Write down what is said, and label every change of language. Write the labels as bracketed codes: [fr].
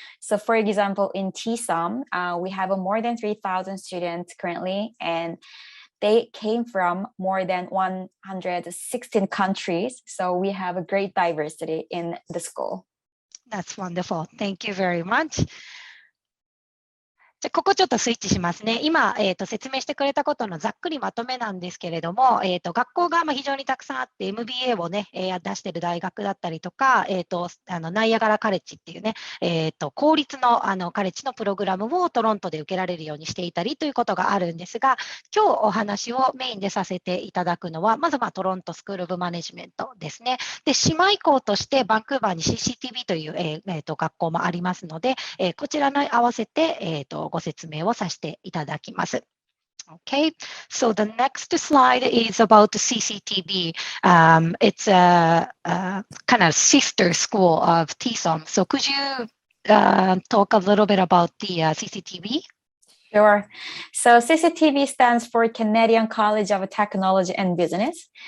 [en] So for example, in TSoM, we have more than 3,000 students currently, and they came from more than 116 countries. So we have a great diversity in the school. That's wonderful. Thank you very much. [ja] じゃあここちょっとスイッチしますね。今、説明してくれたことのざっくりまとめなんですけれども、学校が非常にたくさんあって MBA をね、出している大学だったりとか、ナイアガラカレッジっていうね、公立のカレッジのプログラムをトロントで受けられるようにしていたりということがあるんですが、今日お話をメインでさせていただくのは、まずトロントスクール・オブ・マネジメントですね。で、姉妹校としてバンクーバーに CCTB という、学校もありますので、こちらに合わせて、ご説明をさせていただきます。 [en] Okay, so the next slide is about the CCTB. It's a kind of sister school of TSoM. So could you talk a little bit about the CCTB? Sure. So CCTB stands for Canadian College of Technology and Business.